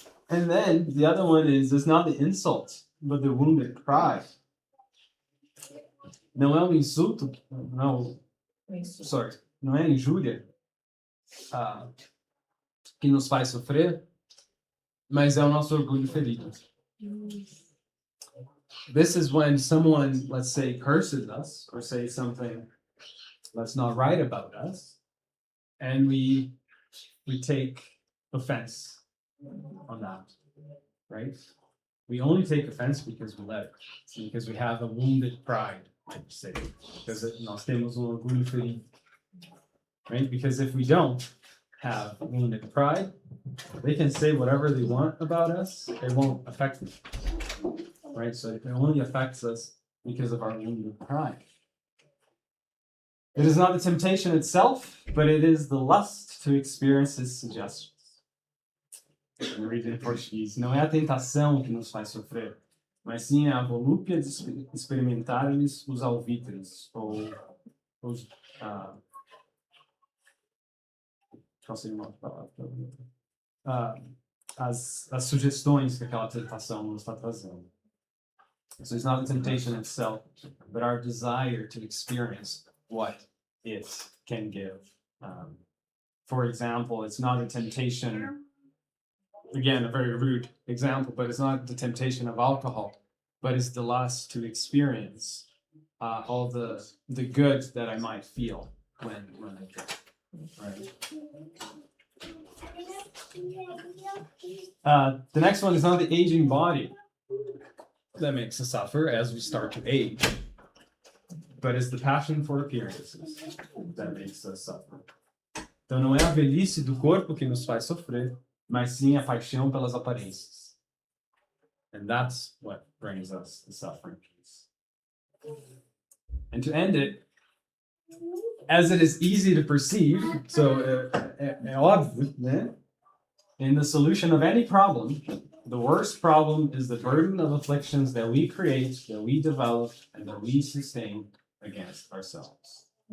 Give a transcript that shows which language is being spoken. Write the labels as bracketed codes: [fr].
[en] And then the other one is not the insult, but the wounded pride. [pt] Não é um insulto, não é injúria que nos faz sofrer, mas é o nosso orgulho ferido. [en] This is when someone, let's say, curses us or say something that's not right about us, and we take offense on that, right? We only take offense because we let it, because we have a wounded pride, like you say, because [pt] nós temos orgulho ferido, [en] right? Because if we don't have wounded pride, they can say whatever they want about us, it won't affect us, right? So it only affects us because of our wounded pride. It is not the temptation itself, but it is the lust to experience his suggestions. I'm reading in Português. [pt] Não é a tentação que nos faz sofrer, mas sim a volúpia de experimentar-lhes os alvitres, ou os... qual seria uma palavra? As sugestões que aquela tentação nos está trazendo. [en] So it's not the temptation itself, but our desire to experience what it can give. For example, it's not a temptation, again, a very rude example, but it's not the temptation of alcohol, but it's the lust to experience all the good that I might feel when I drink. Right. The next one is not the aging body that makes us suffer as we start to age, but it's the passion for appearances that makes us suffer. [pt] Então não é a velhice do corpo que nos faz sofrer, mas sim a paixão pelas aparências. [en] And that's what brings us the suffering piece. And to end it, as it is easy to perceive, so [pt] é óbvio, né? [en] In the solution of any problem, the worst problem is the burden of afflictions that we create, that we develop, and that we sustain against ourselves.